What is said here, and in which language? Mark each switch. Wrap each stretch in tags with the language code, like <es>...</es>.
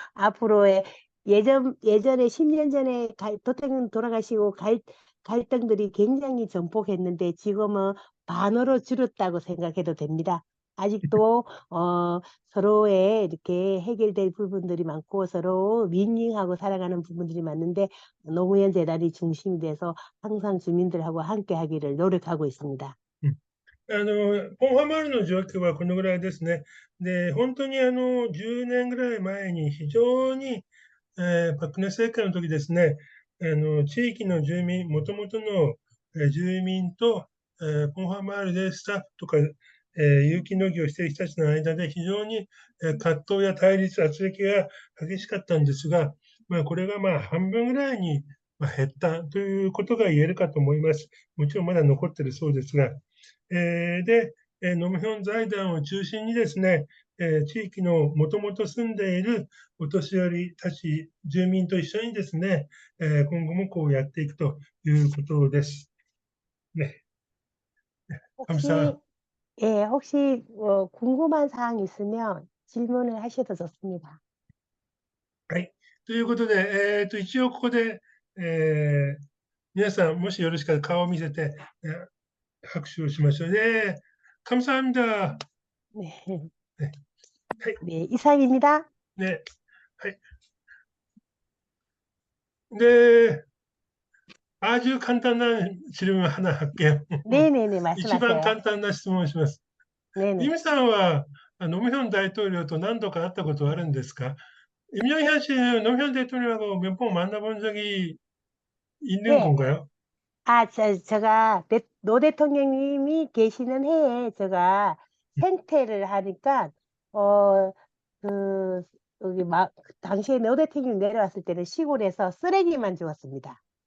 <ko>앞으로의 예전에 10년 전에 도태경 돌아가시고 갈등들이 굉장히 전폭했는데 지금은 반으로 줄었다고 생각해도 됩니다. 아직도 서로의 이렇게 해결될 부분들이 많고 서로 윈윈하고 살아가는 부분들이 많은데 노무현 재단이 중심이 돼서 항상 주민들하고 함께 하기를 노력하고 있습니다.</ko> <ja>ポンハマールの状況はこのぐらいですね。で、本当に10年ぐらい前に非常に、パク・クネ政権の時ですね、地域の住民、もともとの住民と、ポンハマールでスタッフとか、有機農業をしている人たちの間で非常に、葛藤や対立、圧力が激しかったんですが、これが半分ぐらいに減ったということが言えるかと思います。もちろんまだ残っているそうですが。で、ノムヒョン財団を中心にですね、地域のもともと住んでいるお年寄りたち、住民と一緒にですね、今後もこうやっていくということです。</ja> <ko>네, 혹시, 감사. 예, 혹시 궁금한 사항 있으면 질문을 하셔도 좋습니다.</ko> <ja>はい。ということで、一応ここで、皆さん、もしよろしかったら顔を見せて、拍手をしましょう。</ja> <ko>감사합니다. 네, 네, 네, 이상입니다. 네, はい。で、 아주 간단한 질문 하나 할게요. 네네네,</ko> <ja>一番簡単な質問をします。イ</ja> <ko>네네.</ko> <ja>ムさんはノムヒョン大統領と何度か会ったことはあるんですか?</ja> <ko>임영현 씨는 노무현 대통령하고 몇 번 만나본 적이 있는 네, 건가요? 제가 노 대통령님이 계시는 해에 제가 생태를 하니까, 어, 그, 여기 당시에 노 대통령이 내려왔을 때는 시골에서 쓰레기만 주었습니다.</ko>